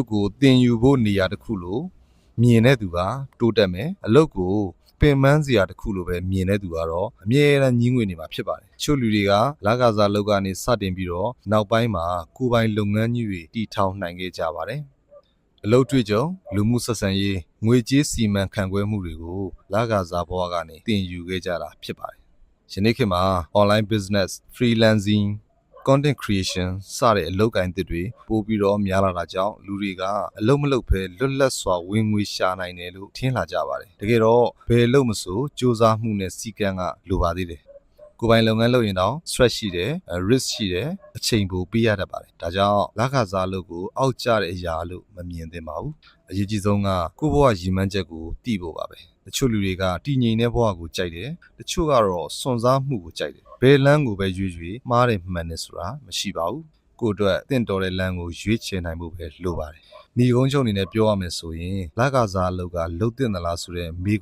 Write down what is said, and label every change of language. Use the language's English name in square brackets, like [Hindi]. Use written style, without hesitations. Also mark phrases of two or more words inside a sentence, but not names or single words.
[Burmese] ကိုသင်ယူဖို့နေရာတစ်ခုလို့မြင်တဲ့သူကတိုးတက်မယ်။အလုပ်ကိုပင်ပန်းစရာတစ်ခုလိုပဲမြင်တဲ့သူကတော့အမြဲတမ်းညှင်းငွေနေမှာဖြစ်ပါတယ်။ချို့လူ တွေကလကစားလုပ်ကနေစတင်ပြီးတော့နောက်ပိုင်းမှာကိုယ်ပိုင်လုပ်ငန်းကြီးတွေတည်ထောင်နိုင်ခဲ့ကြပါတယ်။အလုပ်တွေ့ ကြုံလူမှုဆက်ဆံရေးငွေကြေးစီမံခန့်ခွဲမှုတွေကိုလကစားဘဝကနေသင်ယူခဲ့ကြတာဖြစ်ပါတယ်။ယနေ့ခေတ်မှာ [English] online business, freelancing, content creation [Burmese] စတဲ့အလုပ်ကိုင်သစ်တွေပို့ပြီးတော့များလာတာကြောင့်လူတွေကအလုပ်မလုပ်ဘဲလွတ်လပ်စွာဝင်ငွေရှာနိုင်တယ်လို့ထင်လာကြပါတယ်တကယ်တော့ဘယ်လို့မဆိုစူးစမ်းမှုနဲ့စီကံကလိုပါသေးတယ်ကိုယ်ပိုင်လုပ်င န်းလုပ်ရင်တော့ stress ရှိတယ် risk ရှိတယ်အချိန်ပိုပေးရတတ်ပါတယ်ဒါကြောင့်လကစားလုပ်ကိုအောက်ကျတဲ့အရာလို့မမြင်သင့်ပါဘူးအရေးကြီးဆုံးကကိုယ့်ဘဝရည်မှန်းချက်ကိုတည်ဖို့ပါပဲတချို့လူတွေကတည်ငြိမ်တဲ့ဘဝကိုကြိုက်တယ်တချို့ကတော့စွန့်စားမှုကိုကြိုက်တယ်ဘယ်လမ်းကိုပဲရွေးမှားတယ်မှန်တယ်ဆိုတာမရှိပါဘူးကိုယ့်အတွက်တင့်တော်တဲ့လမ်းကိုရွေးချယ်နိုင်ဖို့ပဲလိုပါတယ်ညီကုန်းချုပ်အနေနဲ့ပြောရမယ်ဆိုရင်လကစားလုပ်ကလှုပ်တင်သလားဆိုတဲ့မိ